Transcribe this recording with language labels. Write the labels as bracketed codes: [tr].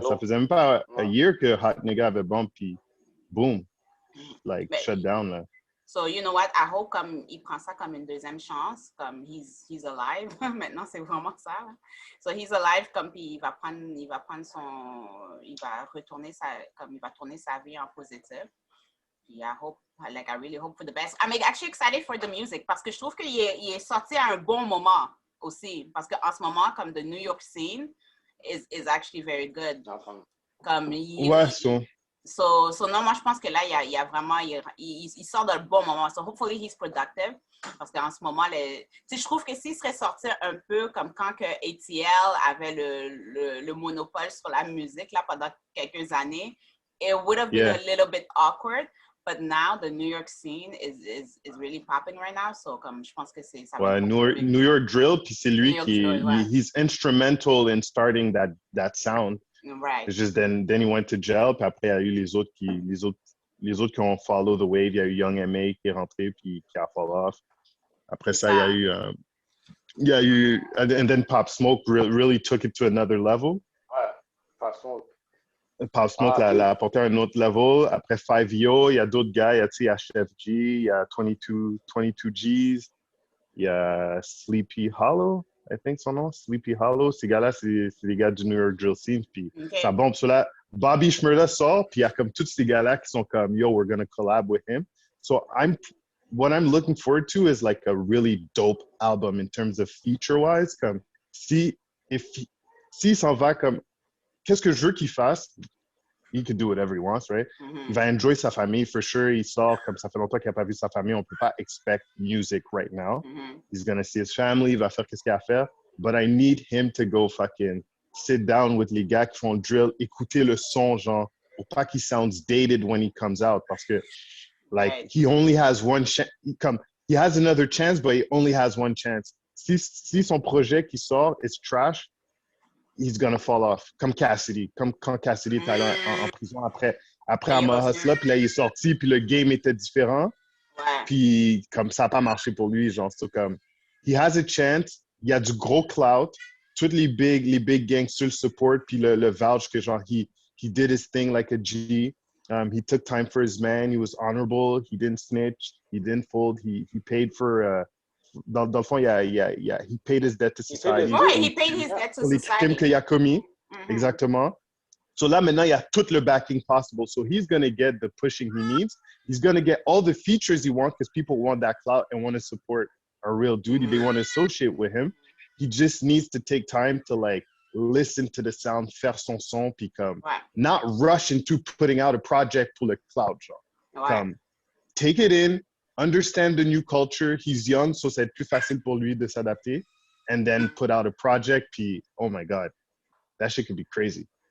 [fr] Ça faisait même pas [en] a year [fr] que Hot Nigga avait bump, puis boom, [en] like, shut down. [fr] Là. [en] So, you know what? I hope [fr] comme il prend ça comme une deuxième chance, comme [en] he's alive. [fr] Maintenant, c'est vraiment ça. Là. [en] So, he's alive, [fr] comme puis il va tourner sa vie en positif. [en] I really hope for the best. I'm actually excited for the music [fr] parce que je trouve qu'il est sorti à un bon moment aussi. Parce qu'en ce moment, comme [en] the New York scene is actually very good. [fr] Comme So, non, moi, je pense que là, il y a vraiment, il sort d'un bon moment. [en] So, hopefully, he's productive. [fr] Parce qu'en ce moment, je trouve que s'il serait sorti un peu comme quand que ATL avait le monopole sur la musique, là, pendant quelques années, [en] it would have been a little bit awkward. But now the New York scene is really popping right now. [fr] So, comme je pense que c'est ça. Ouais, New York drill, puis c'est lui [en] he's instrumental in starting that sound. Right. It's just then he went to jail, [fr] puis après il y a eu les autres les autres qui ont [en] follow the wave. [fr] Il y a eu Young M.A. qui est rentré puis qui a fall off. Après ça, il y a eu, [en] and then Pop Smoke really took it to another level. [fr] Ouais, Pop Smoke. Pop Smoke l'a apporté à un autre level. Après 5Yo, il y a d'autres gars. Il y a HFG, il y a 22 G's, il y a Sleepy Hollow, I think son nom, Sleepy Hollow. Ces gars-là, c'est les gars du New York Drill Scene. Puis ça bombe. So là, Bobby Shmurda sort, puis il y a comme tous ces gars-là qui sont comme, [en] yo, we're gonna collab with him. So what I'm looking forward to is like a really dope album in terms of feature-wise. [fr] Comme s'il s'en va comme, qu'est-ce que je veux qu'il fasse? [en] He can do whatever he wants, right? [fr] Il va enjoy sa famille, [en] for sure. [fr] Il sort, comme ça fait longtemps qu'il n'a pas vu sa famille. On ne peut pas expect music right now. [en] He's gonna see his family. [fr] Il va faire qu'est-ce qu'il a à faire. [en] But I need him to go fucking sit down with [fr] les gars qui font le drill, écouter le son, genre, pour pas qu'il [en] sounds dated when he comes out. Parce que, like, he only has one chance. He has another chance, but he only has one chance. [fr] Si son projet qui sort [en] is trash, he's gonna fall off. [fr] Comme Cassidy. Comme quand Cassidy était allé en prison après Ama Hustla, puis là, il est sorti, puis le game était différent. Puis, comme ça n'a pas marché pour lui, genre, c'est comme, [en] he has a chance, [fr] il y a du gros clout, toutes les big gangs sur le support, puis le vouch que, genre, [en] he did his thing like a G. He took time for his man, he was honorable, he didn't snitch, he didn't fold, he paid for... [fr] Dans le fond, [en] he paid his debt to society. He paid his debt to society. [fr] Les crimes qu'il a commis. Exactement. So là, maintenant, il y a tout le backing possible. [en] So he's going to get the pushing he needs. He's going to get all the features he wants because people want that clout and want to support a real dude. They want to associate with him. He just needs to take time to, like, listen to the sound, [fr] faire son son, puis comme, [en] not rush into putting out a project [fr] pour le clout, genre. [en] Take it in, understand the new culture. He's young, so [fr] ça va être plus facile pour lui de s'adapter. [en] And then put out a project, puis, oh my God, that shit could be crazy.